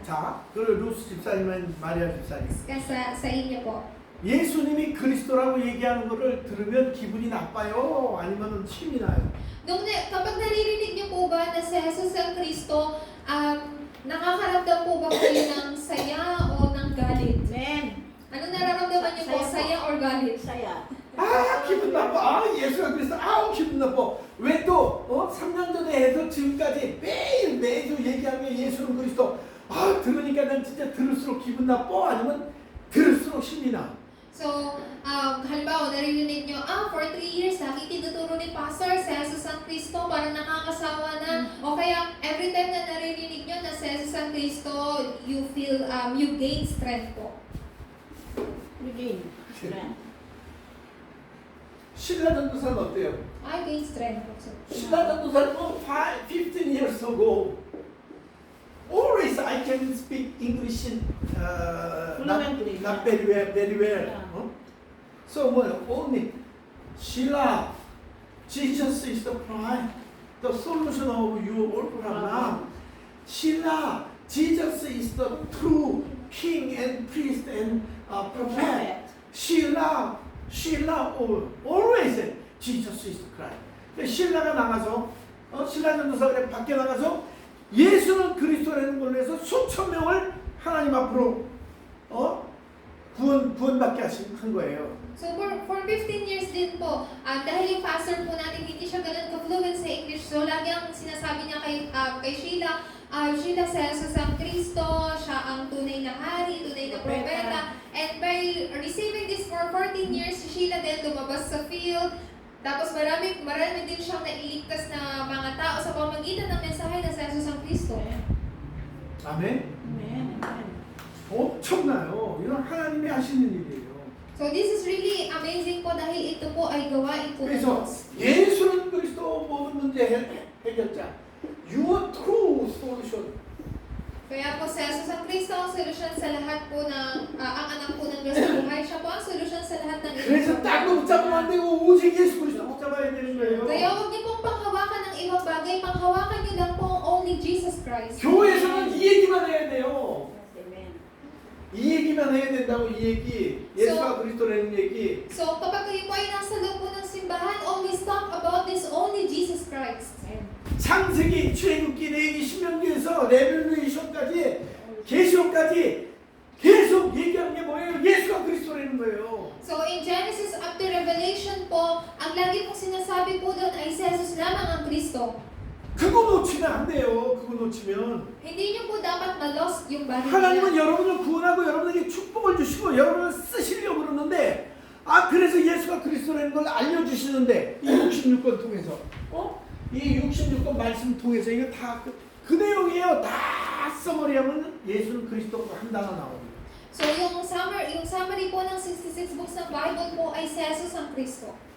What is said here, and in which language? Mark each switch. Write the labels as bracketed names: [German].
[Korean] 자, 그 루스 집사님은 마리아 집사님. [Filipino] Sa inyo po. [Korean] 예수님이 그리스도라고 얘기하는 거를 들으면 기분이 나빠요? 아니면 힘이 나요? [Filipino] Kapag naririnig niyo po ba na si Jesus ang Kristo, nakakaramdam po ba kayo ng saya o ng galit? [English] Amen. [Filipino] Ano nararamdaman niyo po? Saya or galit? Saya. [Korean] 아, 기분 나빠. 아, 예수가 그리스도. 아우, 기분 나빠. 왜 또 3년 전에 해서 지금까지 매주 얘기하는 게 예수는 그리스도. 아, 들으니까 난 진짜 들을수록 기분 나빠? 아니면 들을수록 힘이 나? [Filipino] So, halimbawa, naririnig nyo, [English] for 3 years, [Filipino] lagi tinuturo ni Pastor, si Jesus ang Kristo, parang nakakasawa na. O kaya, every time na naririnig nyo na si Jesus ang Kristo, [English] you feel, you gain strength [Filipino] po. [English] Begin. Strength. [Korean] 신라 전도사는 어때요? [English] I gain strength po. [Korean] 신라 전도사는 15 years ago. [English] Always I can speak English Fluently. not very well. Yeah. So only Sheila, Jesus is the prime, the solution of your problem. Sheila, Jesus is the true king and priest and prophet. Sheila, always Jesus is the Christ. [Korean] 신라가 나가서 신라 전도사 그래 밖에 나가서 예수는 그리스도라는 걸로 해서 수천 명을 하나님 앞으로 구원받게 한 거예요. [Filipino] So for 15 years din po, dahil yung pastor po natin hindi siya ganun ka-fluent sa English, so lagi ang sinasabi niya kay Sheila, Sheila si Jesus ang Kristo, siya ang tunay na hari, tunay na propeta. [English] And by receiving this for 14 years, [Filipino] si Sheila din lumabas sa field. Tapos marami din siyang nailigtas na mga tao sa pamamagitan ng mensahe na si Jesus ang Kristo. [Korean] 아멘. [English] Amen. Amen. [Korean] 엄청나요. 이건 하나님이 하시는 일이에요. [English] So this is really amazing [Filipino] po dahil ito po ay gawain po ng [Korean] 그래서 [Filipino] Diyos. [Korean] 예수는 그리스도 모든 문제 해결자. [English] Your true solution. [Filipino] Kaya po si Jesus ang Kristo ang solusyon sa lahat po ng ang anak po ng Diyos sa buhay. Siya po ang solusyon sa lahat ng [Korean] 그래서 딴 거 붙잡으면 안 되고 오직 예수 그리스도 붙잡아야 되는 거예요. [Filipino] Kaya huwag niyo pong panghawakan ng ibang bagay, panghawakan niyo lang po ang [English] only Jesus Christ. [Korean] 교회에서는 이 얘기만 해야 돼요. [English] Yes, amen. [Korean] 이 얘기만 해야 된다고 이 얘기. 예수가 그리스도라는 얘기. [Filipino] So kapag kayo po ay nasa loob po ng simbahan, [English] always talk about this only Jesus Christ. [Korean] 창세기, 출애굽기, 레위기, 신명기에서 레벨레이션까지 계시록까지 계속 얘기하는 게 뭐예요? 예수가 그리스도라는 거예요. [English] So in Genesis up to Revelation [Filipino] po, ang lagi pong sinasabi po doon ay si Jesus lamang ang Kristo. [Korean] 그거 놓치면 안 돼요. 그거 놓치면 [Filipino] Hindi niyo po dapat ma-lost yung bagay [Korean] 하나님은 [Filipino] niya. [Korean] 여러분을 구원하고 여러분에게 축복을 주시고 여러분을 쓰시려고 그러는데 그래서 예수가 그리스도라는 걸 알려주시는데 이 66권 통해서 이 66권 말씀 통해서 이거 다 그 내용이에요. 다 써머리하면 예수는 그리스도가 한 단어 나옵니다. [Filipino] So yung summary po ng 66 books ng Bible po ay si Jesus ang Kristo.